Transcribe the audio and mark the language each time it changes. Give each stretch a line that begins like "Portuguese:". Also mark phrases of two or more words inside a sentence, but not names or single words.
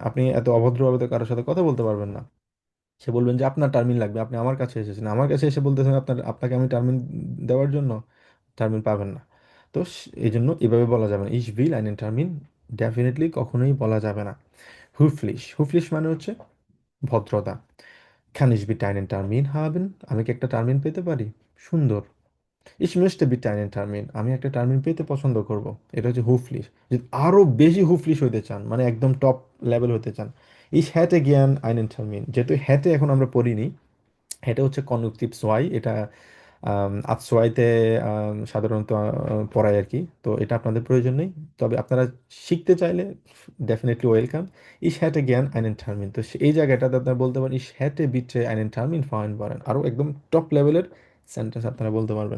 Bangla: আপনি এত অভদ্রভাবে তো কারোর সাথে কথা বলতে পারবেন না। সে বলবেন যে আপনার টার্মিন লাগবে, আপনি আমার কাছে এসেছেন, আমার কাছে এসে বলতেছেন আপনাকে আমি টার্মিন দেওয়ার জন্য, টার্মিন পাবেন না। তো এই জন্য এভাবে বলা যাবে না,
German: ich will einen Termin,
Bangla: ডেফিনেটলি কখনোই বলা যাবে না। হুফলিশ, হুফলিশ মানে হচ্ছে ভদ্রতা।
German: kann ich bitte einen Termin haben?
Bangla: আমি কি একটা টার্মিন পেতে পারি? সুন্দর।
German: ich möchte bitte einen Termin,
Bangla: আমি একটা টার্মিন পেতে পছন্দ করব। এটা হচ্ছে হুফলিশ। যদি আরো বেশি হুফলিশ হইতে চান, মানে একদম
English: top level
Bangla: হতে চান,
German: ich hätte gern einen Termin,
Bangla: যেহেতু hätte এখন আমরা পড়িনি, এটা হচ্ছে
German: Konjunktiv zwei,
Bangla: এটা আতসোয়াইতে সাধারণত পড়ায় আর কি, তো এটা আপনাদের প্রয়োজন নেই। তবে আপনারা শিখতে চাইলে
English: definitely welcome.
German: ich hätte gern einen Termin,
Bangla: তো এই জায়গাটাতে আপনারা বলতে পারেন
German: ich hätte bitte einen Termin vereinbaren,
Bangla: আরও একদম
English: top level
Bangla: সেন্টেন্স আপনারা বলতে পারবেন।